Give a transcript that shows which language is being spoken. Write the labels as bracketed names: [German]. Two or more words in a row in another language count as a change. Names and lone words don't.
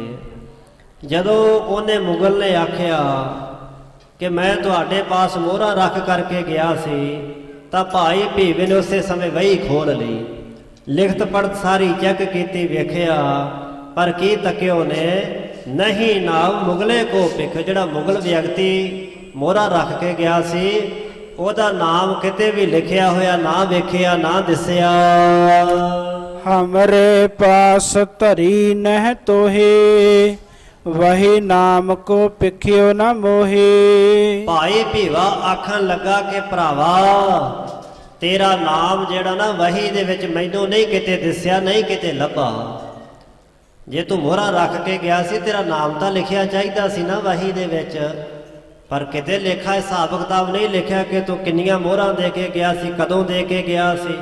[Punjabi] ਜਦੋਂ ਉਹਨੇ ਮੁਗਲ ਨੇ ਆਖਿਆ ਕਿ ਮੈਂ ਤੁਹਾਡੇ ਪਾਸ ਮੋਹਰਾਂ ਰੱਖ ਕਰਕੇ ਗਿਆ ਸੀ, ਤਾਂ ਭਾਈ ਭੀਵੇ ਨੇ ਉਸੇ ਸਮੇਂ ਵਹੀ ਖੋਲ ਲਈ, ਲਿਖਤ ਪੜ੍ਹਤ ਸਾਰੀ ਚੈੱਕ ਕੀਤੀ, ਵੇਖਿਆ ਪਰ ਕੀ ਤਕਿਓ ਨੇ ਨਹੀਂ ਨਾਮ ਮੁਗਲੇ ਕੋ ਪਿਖ। ਜਿਹੜਾ ਮੁਗਲ ਵਿਅਕਤੀ ਮੋਹਰਾ ਰੱਖ ਕੇ ਗਿਆ ਸੀ ਉਹਦਾ ਨਾਮ ਕਿਤੇ ਵੀ ਲਿਖਿਆ ਹੋਇਆ ਨਾ ਵੇਖਿਆ ਨਾ ਦਿਸਿਆ। [Braj] हमरे पास धरी नह तोहे वही नाम को पिखियो न मोहे। [Punjabi] ਭਾਈ ਭੀਵਾ ਆਖਣ ਲੱਗਾ ਕਿ ਭਰਾਵਾ ਤੇਰਾ ਨਾਮ ਜਿਹੜਾ ਨਾ ਵਹੀ ਦੇ ਵਿੱਚ ਮੈਨੂੰ ਨਹੀਂ ਕਿਤੇ ਦਿਸਿਆ ਨਹੀਂ ਕਿਤੇ ਲੱਭਾ। ਜੇ ਤੂੰ ਮੋਹਰਾ ਰੱਖ ਕੇ ਗਿਆ ਸੀ ਤੇਰਾ ਨਾਮ ਤਾਂ ਲਿਖਿਆ ਚਾਹੀਦਾ ਸੀ ਨਾ ਵਹੀ ਦੇ ਵਿੱਚ, ਪਰ ਕਿਤੇ ਲੇਖਾ ਹਿਸਾਬ ਕਿਤਾਬ ਨਹੀਂ ਲਿਖਿਆ ਕਿ ਤੂੰ ਕਿੰਨੀਆਂ ਮੋਹਰਾਂ ਦੇ ਕੇ ਗਿਆ ਸੀ, ਕਦੋਂ ਦੇ ਕੇ ਗਿਆ ਸੀ।